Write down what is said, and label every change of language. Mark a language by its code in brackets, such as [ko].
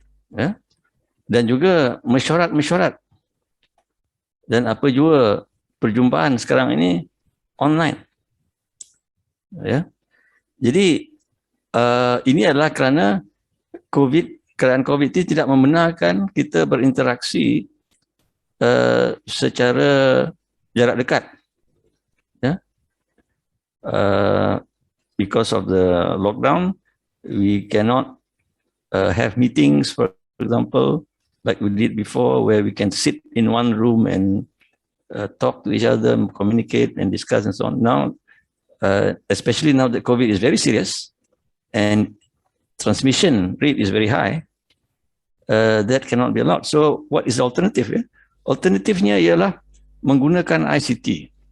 [ms] Ya. Dan juga mesyuarat. Dan apa juga perjumpaan sekarang ini online. Ya. Jadi ini adalah kerana keadaan COVID ini tidak membenarkan kita berinteraksi secara jarak dekat. Ya. [en] Because of the lockdown, we cannot have meetings, for example, like we did before, where we can sit in one room and talk to each other, communicate and discuss and so on. Now, especially now that COVID is very serious and transmission rate is very high, that cannot be allowed. So what is the alternative? [ms] Ya? Alternatifnya ialah menggunakan ICT.